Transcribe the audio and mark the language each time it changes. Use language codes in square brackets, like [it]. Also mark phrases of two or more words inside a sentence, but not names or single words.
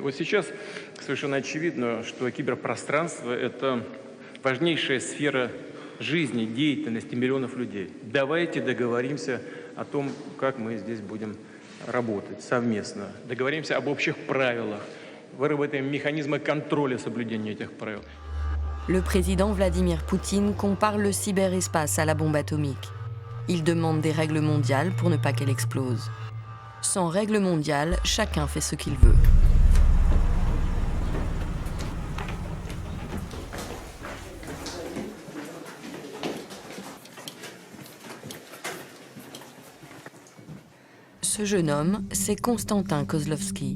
[ru] Вот сейчас совершенно очевидно, что киберпространство – это важнейшая сфера жизни, деятельности миллионов людей. Давайте договоримся о том, как мы здесь будем работать совместно. Договоримся об общих правилах, выработаем механизмы контроля соблюдения этих правил. [fr] Le président Vladimir Poutine compare le cyberespace à la bombe atomique. Il demande des règles mondiales pour ne pas qu'elle explose. Sans règles mondiales, chacun fait ce qu'il veut. Ce jeune homme, c'est Konstantin Kozlovsky.